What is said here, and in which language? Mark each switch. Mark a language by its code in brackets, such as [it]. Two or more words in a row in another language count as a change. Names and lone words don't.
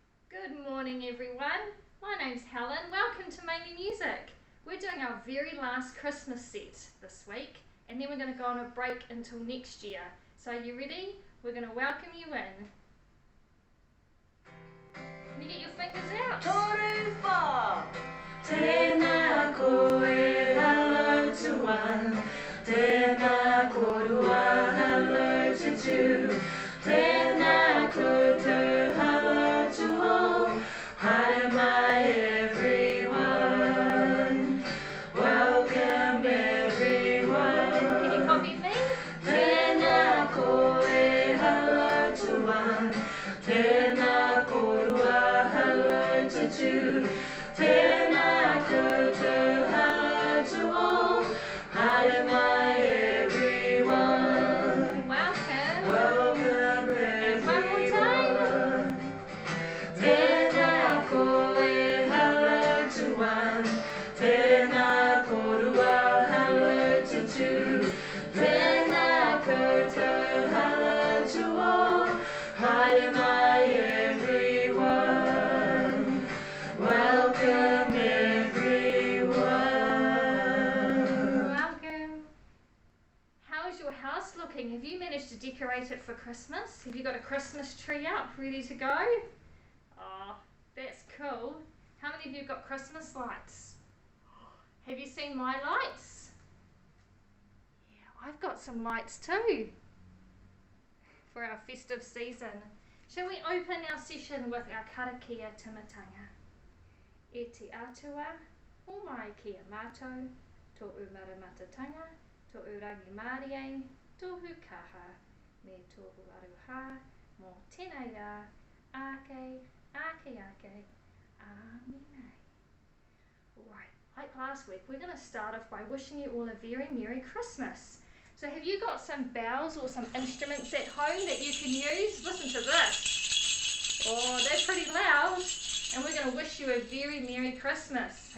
[en] Good morning everyone, my name's Helen. Welcome to Manger Music. We're doing our very last Christmas set this week and then we're going to go on a break until next year. So are you ready? We're going to welcome you in. Can you get your fingers out? [mi] Toruwha, tēnā koe, [en] hello to one. [mi] Tēnā korua, [en] hello to two. [mi] Tēnā koutou, [en] hello to all. [mi] Haere mai everyone. [en] Welcome everyone. Can you copy me? [mi] Tēnā koe, [en] hello to one. [mi] Tēnā korua, [en] hello to two. [mi] Tēnā koutou, [en] hello to all. [mi] Haere mai everyone. [en] Welcome. Welcome And one more time. everyone. [mi] Tēnā koe, [en] hello to one. [mi] Tēnā korua, [en] hello to two. [mi] Tēnā koutou, [en] hello to all. [mi] Haere mai everyone. [en] Welcome everyone. Welcome. How's your house looking? Have you managed to decorate it for Christmas? Have you got a Christmas tree up ready to go? Oh, that's cool. How many of you have got Christmas lights? Have you seen my lights? Yeah, I've got some lights too for our festive season. Shall we open our session with our [mi] karakia timatanga? E te atua, o mai kia mātou, tō umara-matatanga, tō urangi Mārie, tōhu kaha, me tōhu aruha, mō tēnei rā, ake, ake, ake, āmine. [en] Right, like last week, we're going to start off by wishing you all a very Merry Christmas. So have you got some bells or some instruments at home that you can use? Listen to this. Oh, they're pretty loud. And we're going to wish you a very Merry Christmas.